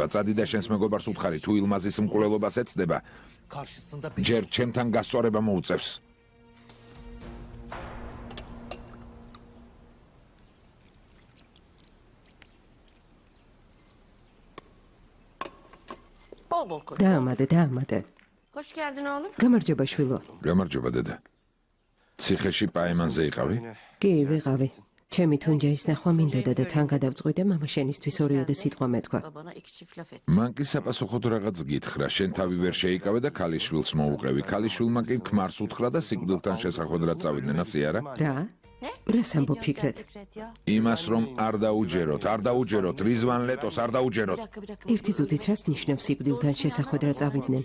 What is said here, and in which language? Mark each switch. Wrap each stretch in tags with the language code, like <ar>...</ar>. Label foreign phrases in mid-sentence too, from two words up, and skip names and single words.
<ka>წადი და შენს მეგობარს უთხარი, თუ ილმაზის მკვლელობას ეცდება, ჯერ ჩემთან გასწორება მოუწევს. დაამადე.</ka> <tr>Hoş geldin oğlum.</tr> <ka>გამარჯობა შვილო. გამარჯობა დედა. ციხეში პაემანზე იყავი? კი, ვიყავი. ჩემი თუნჯეის ნახვა მინდოდა და თან გადავწყვიტე მამა შენისთვის ორიოდე სიტყვა მეთქვა.</ka> <tr>Babana iki çift laf et.</tr> <ka>მან კი საპასუხოდ რაღაც გითხრა, შენ თავი ვერ შეიკავე და ქალიშვილს მოუყევი. ქალიშვილმა კი ქმარს უთხრა და სიკვდილთან შესახვედრად წავიდნენ, ასე არა? რა? რას ამბობ ფიქრეთ? იმას, რომ არ დაუჯეროთ, რიзвან ლეტოს არ დაუჯეროთ. ერთი წუთით რას ნიშნავს სიკვდილთან შესახვედრად წავიდნენ?</ka>